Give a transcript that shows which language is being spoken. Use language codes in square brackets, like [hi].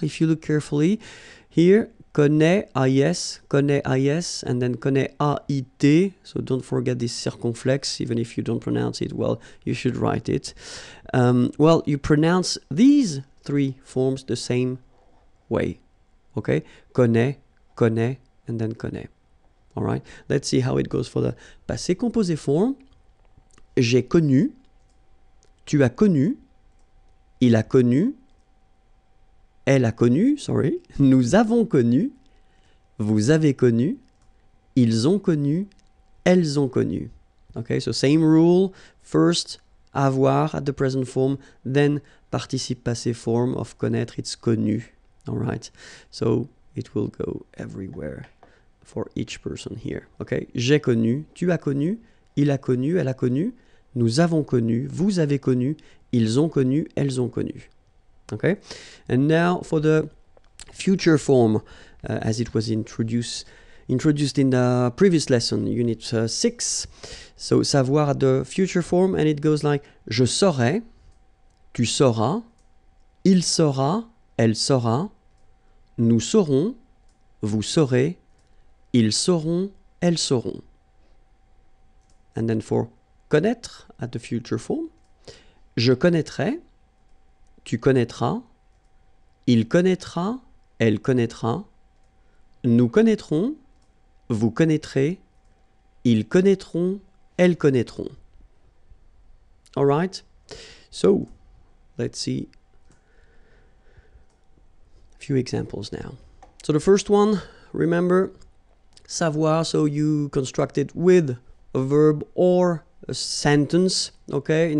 [en] If you look carefully here, connaît, AIS, and then connaît, AIT. So don't forget this circumflex, even if you don't pronounce it well, you should write it. Well, you pronounce these three forms the same way. Okay, connaît, and then connaît. All right, let's see how it goes for the passé composé form. [fr] J'ai connu. Tu as connu, il a connu, elle a connu, sorry, nous avons connu, vous avez connu, ils ont connu, elles ont connu. [en] Okay, so same rule, first avoir at the present form, then participe passé form of connaître, it's connu. All right, so it will go everywhere for each person here. [fr] Okay, j'ai connu, tu as connu, il a connu, elle a connu, nous avons connu, vous avez connu, ils ont connu, elles ont connu. [en] Okay? And now for the future form, as it was introduced in the previous lesson, Unit 6. So savoir the future form, and it goes like [fr] je saurai, tu sauras, il saura, elle saura, nous saurons, vous saurez, Ils sauront, elles sauront. [en] And then for connaître at the future form, [fr] je connaîtrai, tu connaîtras, il connaîtra, elle connaîtra, nous connaîtrons, vous connaîtrez, ils connaîtront, elles connaîtront. [en] All right? So, let's see a few examples now. So the first one, remember, savoir, so you construct it with a verb or a sentence, okay?